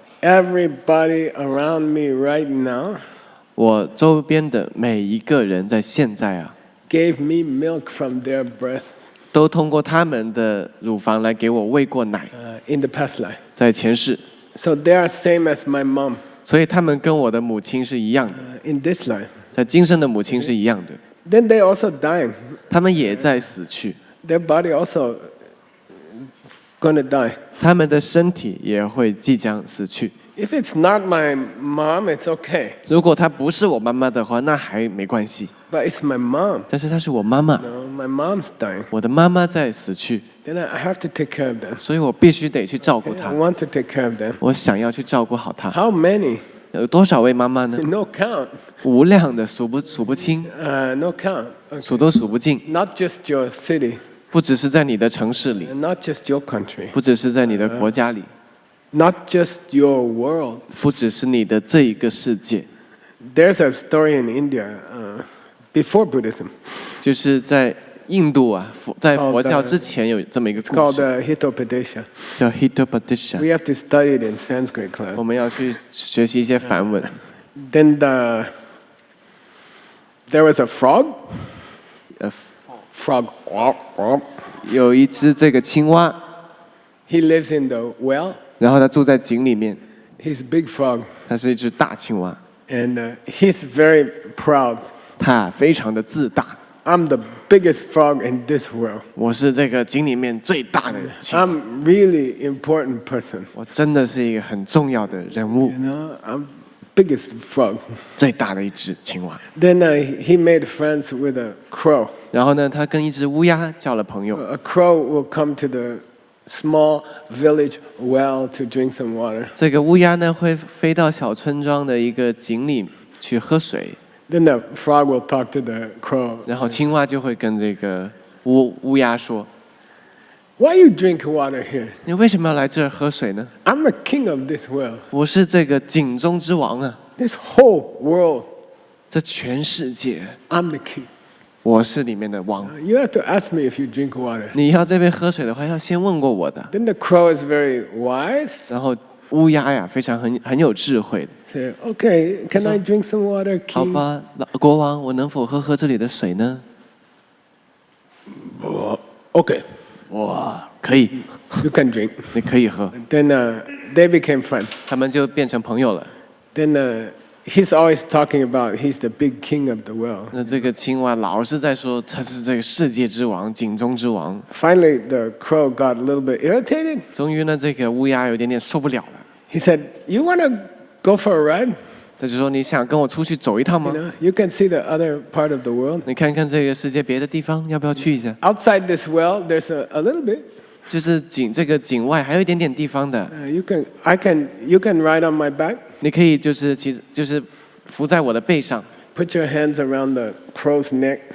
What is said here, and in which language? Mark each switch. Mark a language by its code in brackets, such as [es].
[en] everybody around me right now [zh] 我周边的每一个人在现在啊， [en] gave me milk from their breast [zh] 都通过他们的乳房来给我喂过奶， [en] in the past life. [zh] 在前世， [en] So they are same as my mom [zh] 所以他们跟我的母亲是一样的， [en] in this life. [zh] 在今生的母亲是一样的， [en] Then they also dying. [zh] 他们也在死去， [en] Their body also gonna die. [zh] 他们的身体也会即将死去。 [en] If it's not my mom, it's okay. [zh] 如果她不是我妈妈的话，那还没关系。 [en] But it's my mom. [zh] 但是她是我妈妈， [en] No, my mom's dying. [zh] 我的妈妈在死去， [en] Then I have to take care of them. [zh] 所以我必须得去照顾 [en] I [zh] 她。 [en] want to take care of them. [zh] 我想要去照顾好她。 [en] How many? [zh] 有多少位妈妈呢？ [en] No count. [zh] 无量的，数不清， [en] No count. [zh] 数都数不尽。 [en] Not just your city, [zh] 不只是在你的城市里， [en] and not just your country, [zh] 不只是在你的国家里， [en] not just your world. [zh] 不只是你的这一个世界。 [en] There's a story in India before Buddhism. [zh] 就是在印度啊，在哦佛教对之前有这么一个 [en] It's [zh] 故 [en] called [zh] 事， [en] Hitopadesha. [zh] 叫 Hitopadesha。 [en] We have to study it in Sanskrit class. [zh] 我们要去学习一些梵文。 [en] Then there was a frog. 呃， Frog. [zh] 有一只这个青蛙， [en] He lives in the well. [zh] 然后它住在井里面， [en] He's a big frog. [zh] 它是一只大青蛙， [en] And he's very proud. [zh] 它非常的自大。 [en] I'm the biggest frog in this world. [zh] 我是这个井里面最大的青蛙， [en] I'm really important person. [zh] 我真的是一个很重要的人物 [en] You，know, I'm biggest frog. [zh] 最大的一只青蛙。 [en] Then he made friends with a crow. [zh] 然后呢，他跟一只乌鸦交了朋友。 [en] A crow will come to the small village well to drink some water. [zh] 这个乌鸦呢会飞到小村庄的一个井里去喝水， [en] Then the frog will talk to the crow. [zh] 然后青蛙就会跟这个乌鸦说 [en] Why you drink water here?：“ [zh] 你为什么要来这儿喝水呢？ [en] I'm a king of this well. [zh] 我是这个井中之王啊， [en] This whole world, [zh] 这全世界 [en] I'm the king. [zh] 我是里面的王。 [en] You have to ask me if you drink water. [zh] 你要这边喝水的话，要先问过我的。 [en] Then the crow is very wise. ” [zh] 然后乌鸦呀，非常很有智慧的。 [en] Say, okay, can I drink some water, [zh] 好 [en] king? [zh] 吧，国王，我能否喝这里的水呢？ [en] Okay, [zh] 哇，可以， [en] you can drink. [zh] 你可以喝。 [en] Then they became friends. [zh] 他们就变成朋友了。 [en] Then he's always talking about he's the big king of the world. [zh] 那这个青蛙老是在说他是这个世界之王、井中之王。 [en] Finally, the crow got a little bit irritated. [zh] 终于呢，这个乌鸦有点受不了了， [en] He said, "You want to go for a ride? [zh] 他就说：“你想跟我出去走一趟 [en] You [zh] 吗？ [en] know, you can see the other part of the world. [zh] 你看看这个世界别的地方，要不要去一下？ [en] Outside this well, there's a little bit. [zh] 就是这个井外还有一点点地方的， [en] You can ride on my back. [zh] 你可以就是伏在我的背上， [en] Put your hands around the crow's neck,